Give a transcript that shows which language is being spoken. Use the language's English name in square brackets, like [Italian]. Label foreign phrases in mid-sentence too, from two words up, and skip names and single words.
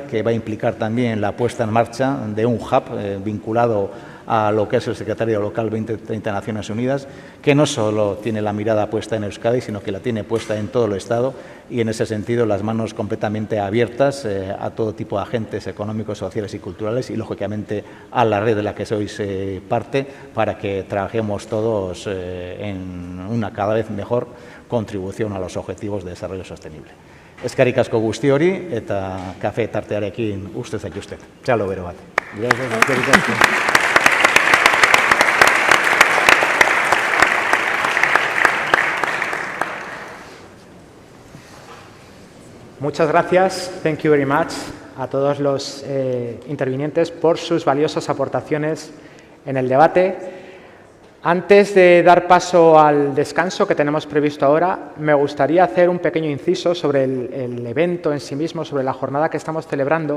[Spanish] que va a implicar también la puesta en marcha de un hub vinculado a lo que es el Secretario Local 2030 de Naciones Unidas, que no solo tiene la mirada puesta en Euskadi, sino que la tiene puesta en todo el Estado y, en ese sentido, las manos completamente abiertas a todo tipo de agentes económicos, sociales y culturales y, lógicamente, a la red de la que sois parte para que trabajemos todos en una cada vez mejor contribución a los objetivos de desarrollo sostenible. [Basque] Eskerrik asko guztiori eta kafe tartearekin ustez zaituztet. Txalo bero bat. Gracias, eskerrik asko. [Spanish] Muchas gracias, [English] thank you very much, [Spanish] a todos los intervinientes por sus valiosas aportaciones en el debate. Antes de dar paso al descanso que tenemos previsto ahora, me gustaría hacer un pequeño inciso sobre el evento en sí mismo, sobre la jornada que estamos celebrando.